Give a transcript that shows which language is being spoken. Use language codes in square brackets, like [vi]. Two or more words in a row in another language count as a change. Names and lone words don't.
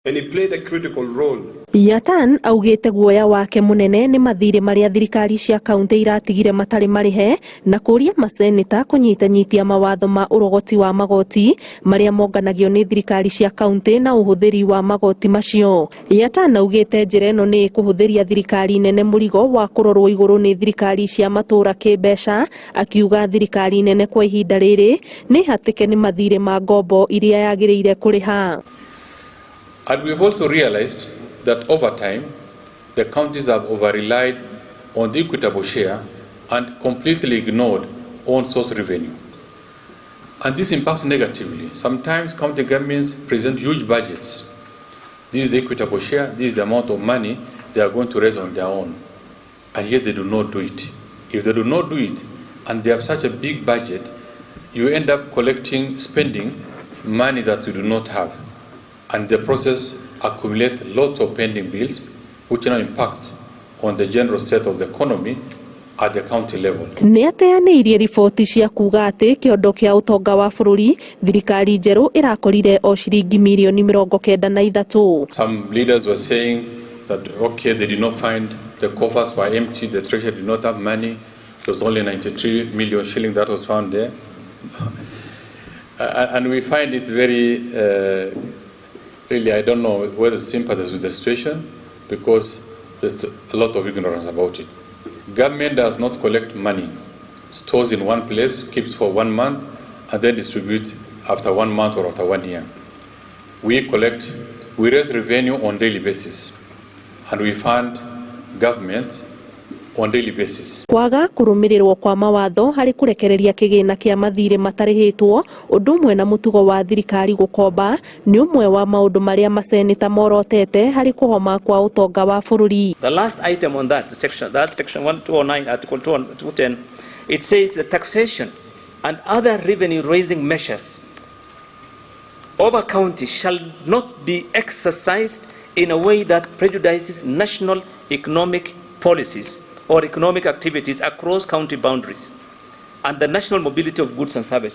[en] And he played a critical role. [ki] Yatan augite guoya wake munene ni mathire maria thirikari cia kaunti iratigire matari marihe na kuria maseneta kunyitanyitia mawatho ma urogoti wa magoti maria monganagio ni thirikari cia kaunti na uhuthiri wa magoti macio. Yatan augite njira ino ni kuhuthiria thirikari nene murigo wa kurorwo iguru ni thirikari cia matura kibeca, akiuga thirikari nene kwa ihinda riri ni hatike ni mathire ma ngombo iria yagiriire kuriha. [en] And we've also realized that over time, the counties have over-relied on the equitable share and completely ignored own source revenue. And this impacts negatively. Sometimes county governments present huge budgets. This is the equitable share, this is the amount of money they are going to raise on their own. And yet they do not do it. If they do not do it, and they have such a big budget, you end up spending money that you do not have. And the process accumulates lots of pending bills, which now impacts on the general state of the economy at the county level. [ki] Neateanirie riboti cia kuga ati kiondo kia utonga wa bururi thirikari njeru irakorire o ciringi milioni 93. [en] Some leaders were saying that okay, they did not find the coffers were empty, the treasury did not have money. There was only 93 million shillings that was found there. And we find it very really, I don't know whether to sympathize with the situation because there's a lot of ignorance about it. Government does not collect money, stores in one place, keeps for 1 month, and then distributes after 1 month or after 1 year. We raise revenue on daily basis, and we fund government on daily basis. [ki] Kwaga kurumirirwo kwa mawatho hari kurekereria kigina kia mathire matarihitwo undu umwe na mutugo wa thirikari gukomba ni umwe wa maundu maria maseneta morotete hari kuhoma kwa utonga wa bururi. [en] The last item on that section 1209 article 210, it says the taxation and other revenue raising measures over county shall not be exercised in a way that prejudices national economic policies or economic activities across county boundaries and the national mobility of goods and services.